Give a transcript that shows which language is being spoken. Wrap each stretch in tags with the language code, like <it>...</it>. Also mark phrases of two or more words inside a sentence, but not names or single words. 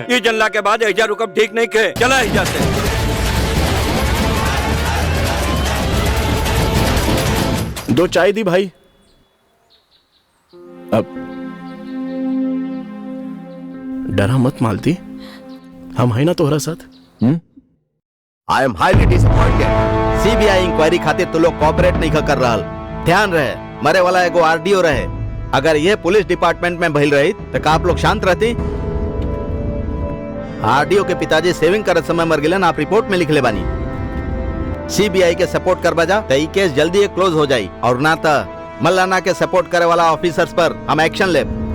<bho>ये जनला के बाद एजा रुकब ठीक नहीं के। चला एजा से। दो चाय दी भाई। अब डरा मत मालती, हम है ना तोहरा साथ।</bho> <en>I am highly disappointed.</en> <bho>सीबीआई इंक्वायरी खातिर तो लोग कोऑपरेट नहीं कर रहा। ध्यान रहे मरे वाला एगो आरडीओ रहे। अगर ये पुलिस डिपार्टमेंट में भइल रही तो आप लोग शांत रहती। आरडीओ के पिताजी सेविंग करत समय मर गिलन, आप रिपोर्ट में लिख ले बानी। सीबीआई के सपोर्ट कर बजा तो ये केस जल्दी क्लोज हो जाये, और ना तो मल्लाना के सपोर्ट करे वाला ऑफिसर्स पर हम एक्शन ले।</bho>